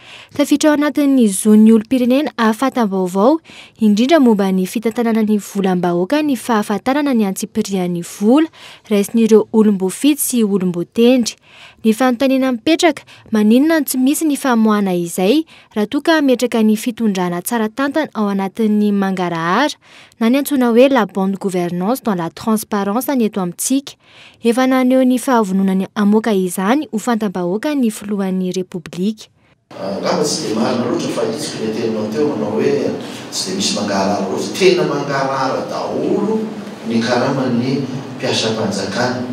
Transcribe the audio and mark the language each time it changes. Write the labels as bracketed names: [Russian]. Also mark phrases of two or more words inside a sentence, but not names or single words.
[Malagasy] Tafiditra ao anatin'ny zon'ny olom-pirenena ahafatam-baovao indrindra momba ny fitantanana ny volam-bahoaka ny fahafantarana ny antsipirian'ny vola raisin'ireo olom-boafidy sy olom-boatendry. Ny fanontaniana mipetraka maninona tsy misy ny famoahana izay raha toa ka ametraka ny fitondrana tsara tantana ao anatin'ny mangarahara na ny antsoina hoe [French] la bonne gouvernance dans la transparence [Malagasy] ny eto amintsika. Efa naneho ny fahavononany amoaka izany ho fantam-bahoaka ny filohan'ny repoblika. Angamba tsy dia marina loatra fa itsika ny teninao teo manao hoe tsy dia misy mangarahara loatra. Tena mangarahara daholo ny karaman'ny mpiasam-panjakana.